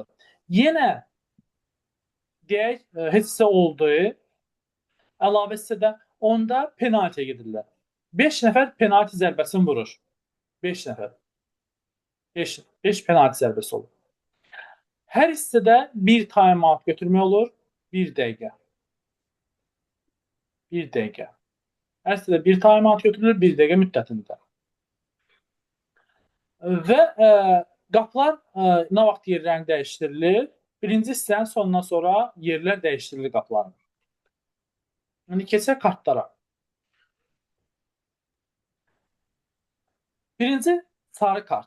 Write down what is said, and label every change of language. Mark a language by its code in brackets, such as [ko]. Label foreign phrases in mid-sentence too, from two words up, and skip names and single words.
[az] Yenə deyək heç hissə oldu. Əlavə hissədə onda penaltiyə gedirlər. 5 nəfər penalti zərbəsini vurur. 5 nəfər. 5 penalti zərbəsi olur. Hər hissədə bir time-out götürmək olur. 1 dəqiqə. 1 dəqiqə. Hər hissədə bir time-out götürülür 1 dəqiqə müddətində. Və qapılar nə vaxt yerlərini dəyişdirilir? Birinci hissənin sonundan sonra yerlər dəyişdirilir qapıların. İndi keçək kartlara. Birinci sarı kart.